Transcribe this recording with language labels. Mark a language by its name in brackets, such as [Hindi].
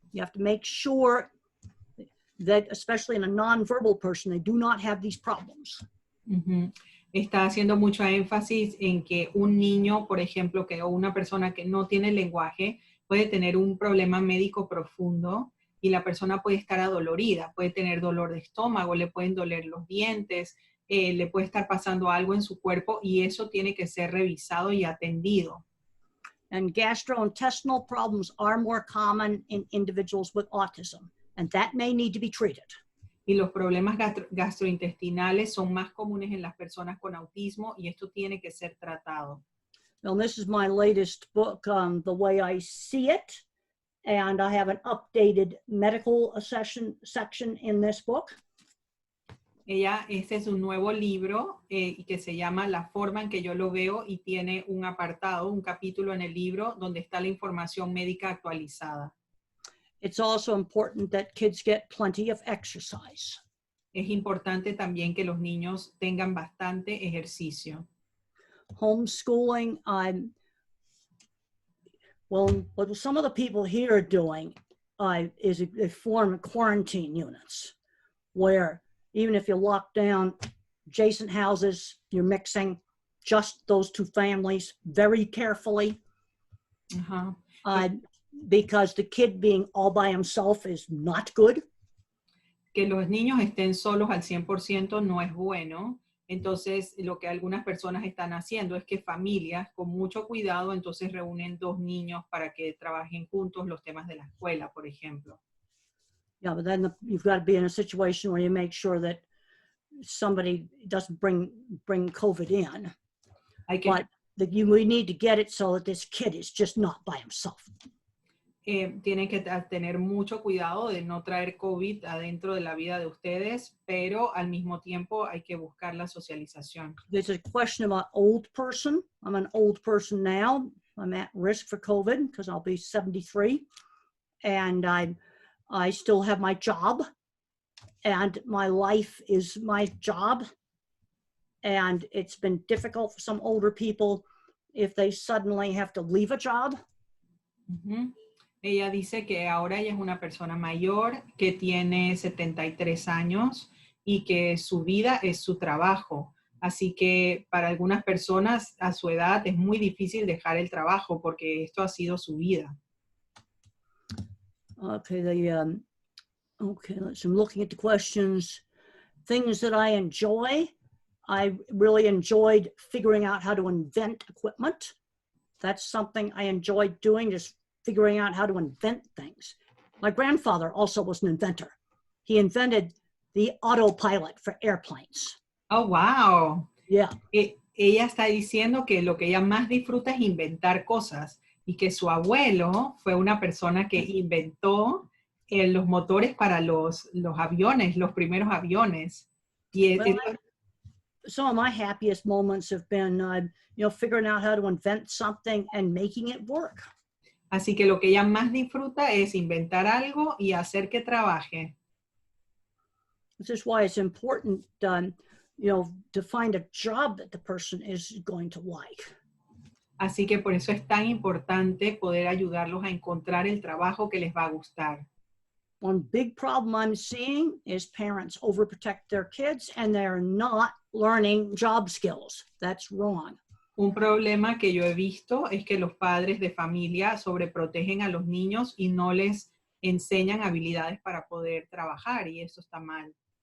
[English] You have to make sure that, especially in a nonverbal person, they do not have these problems. Uh-huh. [Spanish] Está haciendo mucho énfasis en que un niño, por ejemplo, o una persona que no tiene lenguaje, puede tener un problema médico profundo, y la persona puede estar adolorida, puede tener dolor de estómago, le pueden doler los dientes, le puede estar pasando algo en su cuerpo, y eso tiene que ser revisado y atendido. [English] And gastrointestinal problems are more common in individuals with autism, and that may need to be treated. [Spanish] Y los problemas gastrointestinales son más comunes en las personas con autismo, y esto tiene que ser tratado. [English] Well, this is my latest book, The Way I See It, and I have an updated medical section in this book. [Spanish] Este es un nuevo libro que se llama La forma en que yo lo veo, y tiene un apartado, un capítulo en el libro donde está la información médica actualizada. [English] It's also important that kids get plenty of exercise. [Spanish] Es importante también que los niños tengan bastante ejercicio. [English] Homeschooling, well, what some of the people here are doing is they form quarantine units where even if you lock down adjacent houses, you're mixing just those two families very carefully. Uh-huh. Because the kid being all by himself is not good. [Spanish] Que los niños estén solos al 100% no es bueno. Entonces, lo que algunas personas están haciendo es que familias, con mucho cuidado, entonces reúnen dos niños para que trabajen juntos los temas de la escuela, por ejemplo. [English] Yeah, but then you've got to be in a situation where you make sure that somebody doesn't bring COVID in. We need to get it so that this kid is just not by himself. [Spanish] Tienen que tener mucho cuidado de no traer COVID adentro de la vida de ustedes, pero al mismo tiempo hay que buscar la socialización. [English] There's a question about old person. I'm an old person now. I'm at risk for COVID because I'll be 73. And I still have my job. And my life is my job. And it's been difficult for some older people if they suddenly have to leave a job. Mm-hmm. [Spanish] Ella dice que ahora ella es una persona mayor que tiene 73 años y que su vida es su trabajo. Así que para algunas personas a su edad es muy difícil dejar el trabajo porque esto ha sido su vida. [English] Okay, I'm looking at the questions. Things that I enjoy. I really enjoyed figuring out how to invent equipment. That's something I enjoyed doing, just figuring out how to invent things. My grandfather also was an inventor. He invented the autopilot for airplanes. Oh, wow. Yeah. [Spanish] Ella está diciendo que lo que ella más disfruta es inventar cosas, y que su abuelo fue una persona que inventó los motores para los aviones, los primeros aviones. Y [English] some of my happiest moments have been, figuring out how to invent something and making it work. [Spanish] Así que lo que ella más disfruta es inventar algo y hacer que trabaje. [English] This is why it's important, to find a job that the person is going to like. [Spanish] Así que por eso es tan importante poder ayudarlos a encontrar el trabajo que les va a gustar. [English] One big problem I'm seeing is parents overprotect their kids and they're not learning job skills. That's wrong. [Spanish] Un problema que yo he visto es que los padres de familia sobreprotegen a los niños y no les enseñan habilidades para poder trabajar, y eso está mal.